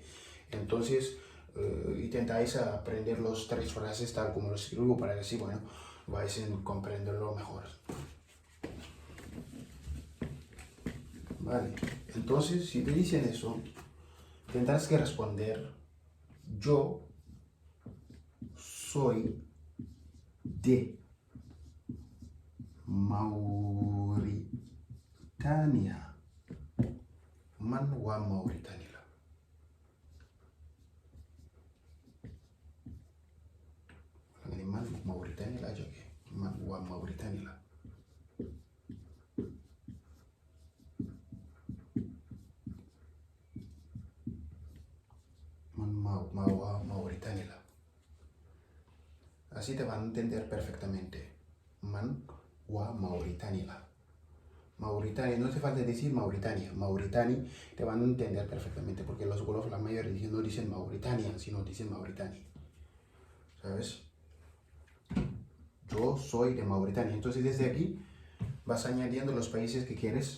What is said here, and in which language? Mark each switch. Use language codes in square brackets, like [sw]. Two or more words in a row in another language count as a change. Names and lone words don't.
[es] Entonces, intentáis aprender los tres frases tal como los escribo, para que así, bueno, vais a comprenderlo mejor. Vale, entonces si te dicen eso, tendrás que responder: yo soy de Mauritania. [wo] Man waa Mauritania la. Wala nga ni man Mauritania la jóge. Man waa Mauritania la. Mauritania. [es] Así te van a entender perfectamente. [wo] Man wa Mauritania. [es] Mauritania, no hace falta decir Mauritania. Mauritania te van a entender perfectamente, porque los wolof, la mayoría no dicen Mauritania, sino dicen Mauritania. ¿Sabes? Yo soy de Mauritania. Entonces desde aquí vas añadiendo los países que quieres.